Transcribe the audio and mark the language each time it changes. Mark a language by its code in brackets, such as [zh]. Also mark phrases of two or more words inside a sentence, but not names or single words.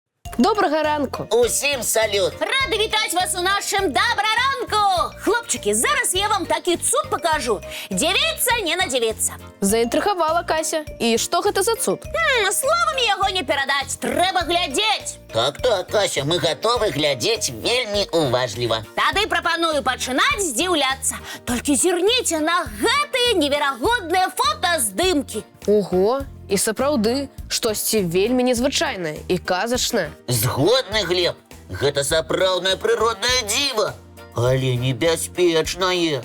[uk] Доброго ранку. Усім салют! Рада вітати вас у нашому доброранку! Хлопчики, зараз я вам такий цуд покажу. Дивіться, не надивіться. Заінтригувала Кася. І що гэта за цуд? Словами його не передать, треба глядеть. Так, Кася, ми готові глядіти вельми уважливо. [be] Тады прапаную пачынаць здзіўляцца. Толькі зірніце на гэтыя неверагодныя фотаздымкі. Ого, і сапраўды, штосьці вельмі незвычайнае і казачнае. Згодны, Глеб, гэта сапраўднае прыроднае дзіва, але небяспечнае.